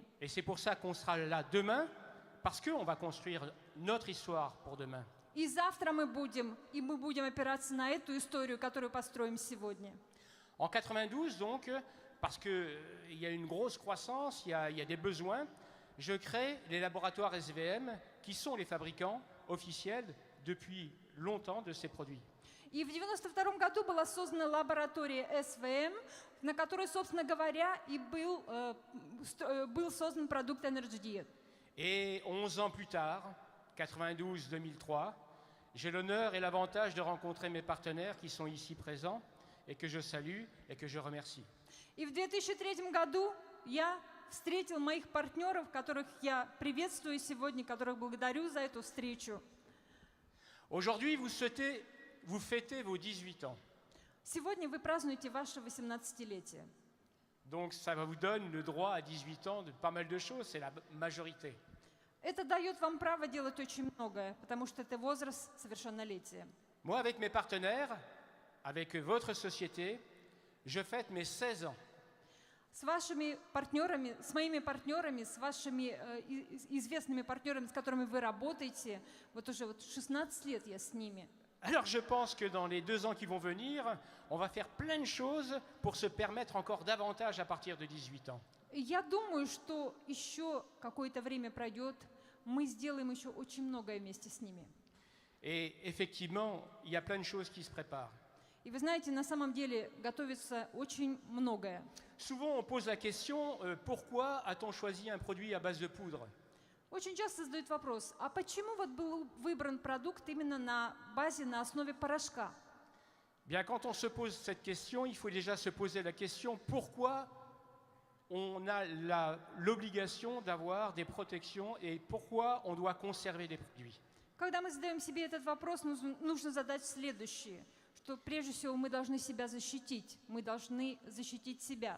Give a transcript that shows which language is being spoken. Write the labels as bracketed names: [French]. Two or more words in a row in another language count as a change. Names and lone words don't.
[French] Et c'est pour ça qu'on sera là demain, parce qu'on va construire notre histoire pour demain. [Russian] И завтра мы будем опираться на эту историю, которую построим сегодня. [French] En 92, donc, parce qu'il y a une grosse croissance, il y a des besoins, je crée les laboratoires SVM, qui sont les fabricants officiels depuis longtemps de ces produits. [Russian] И в 1992 году была создана лаборатория СВМ, на которой, собственно говоря, и был создан продукт Energy Diet. [French] Et 11 ans plus tard, 92-2003, j'ai l'honneur et l'avantage de rencontrer mes partenaires qui sont ici présents et que je salue et que je remercie. [Russian] И в 2003 году я встретил моих партнеров, которых я приветствую сегодня, которых благодарю за эту встречу. [French] Aujourd'hui, vous fêtez vos 18 ans. [Russian] Сегодня вы празднуете ваше 18-летие. [French] Donc ça vous donne le droit à 18 ans de pas mal de choses, c'est la majorité. [Russian] Это дает вам право делать очень многое, потому что это возраст совершеннолетия. [French] Moi, avec mes partenaires, avec votre société, je fête mes 16 ans. [Russian] С вашими партнерами, с моими партнерами, с вашими известными партнерами, с которыми вы работаете, вот уже 16 лет я с ними. [French] Alors je pense que dans les 2 ans qui vont venir, on va faire plein de choses pour se permettre encore davantage à partir de 18 ans. [Russian] И я думаю, что еще какое-то время пройдет, мы сделаем еще очень многое вместе с ними. [French] Et effectivement, il y a plein de choses qui se préparent. [Russian] И вы знаете, на самом деле готовится очень многое. [French] Souvent, on pose la question, pourquoi a-t-on choisi un produit à base de poudre? [Russian] Очень часто задают вопрос, а почему вот был выбран продукт именно на базе, на основе порошка? [French] Bien, quand on se pose cette question, il faut déjà se poser la question, pourquoi on a l'obligation d'avoir des protections et pourquoi on doit conserver les produits? [Russian] Когда мы задаем себе этот вопрос, нужно задать следующее, что прежде всего мы должны себя защитить, мы должны защитить себя.